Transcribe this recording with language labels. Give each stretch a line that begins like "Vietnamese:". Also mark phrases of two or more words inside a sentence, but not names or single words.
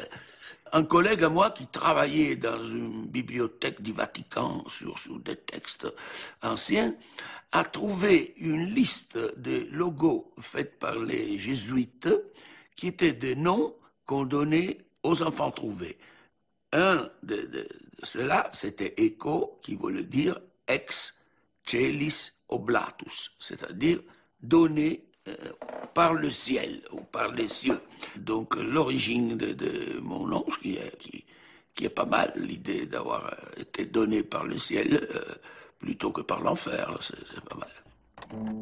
French: Un collègue à moi qui travaillait dans une bibliothèque du Vatican sur des textes anciens a trouvé une liste de logos faits par les jésuites qui étaient des noms qu'on donnait aux enfants trouvés. Un de ceux-là, c'était Eco, qui voulait dire
Latin: ex celis oblatus,
French: c'est-à-dire donné par le ciel ou par les cieux. Donc l'origine de mon nom, qui est pas mal, l'idée d'avoir été donné par le ciel plutôt que par l'enfer, c'est pas mal.